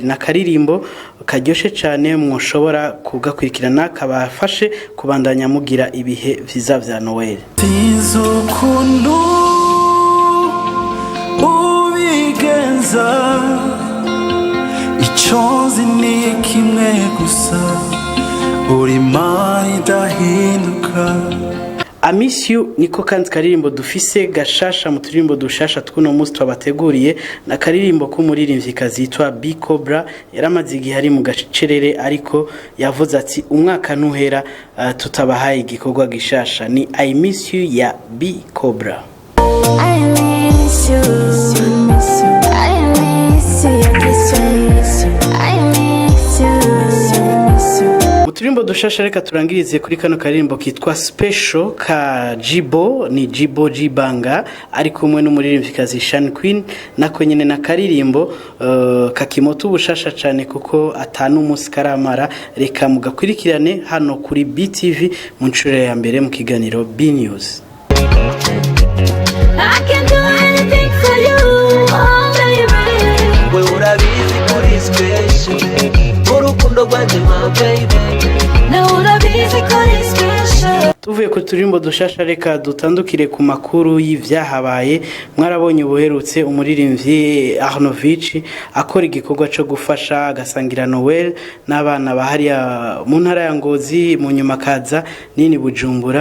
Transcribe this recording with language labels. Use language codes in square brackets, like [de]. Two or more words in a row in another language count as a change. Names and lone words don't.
[rn] Na karirimbo karyoshe cyane, mwoshobora kugakurikirana, kabafashe kubandanya mugira ibihe vyiza vya Noel. Tizukundu ubigenza iconzi ni kimwe gusa, uri Mana idahinduka. I miss you niko kandi karirimbo dufise gashasha mu turirimbo dushasha twuno munsi twabateguriye. Na karirimbo k'umuririmbyi kazitwa B Cobra, yaramaze igihe ari mu gacerere ariko yavuze ati umwaka ntuhera tutabahaye igikorwa gishasha. Ni I miss you ya B Cobra. [en] I miss you, I miss [rn] Uturimbo dushasha reka turangirize kuri kano karimbo kitwa Special ka Jibo ni Jibo Jibanga ari kumwe n'umuririmvikazi Shan Queen nako nyene na karirimbo kakimoto ubushasha cyane kuko atanu umunsi karamara reka mugakurikirane hano kuri BTV mu ncuro ya mbere mu kiganiro B News. [en] I can do anything for you, oh baby. [rn] We urabizi kuri special, urukundo rwanje [en] my baby. [rn] Na urabizi kuri special. Tuvuye ku turimbo dushasha reka dutandukire ku makuru y'ivyahabaye. Mwarabonye ubuherutse umuririmvyi Arnovich akora igikorwa cyo gufasha agasangira Noel n'abana bahariya mu ntara ya Ngozi mu nyuma kaza nini Bujumbura.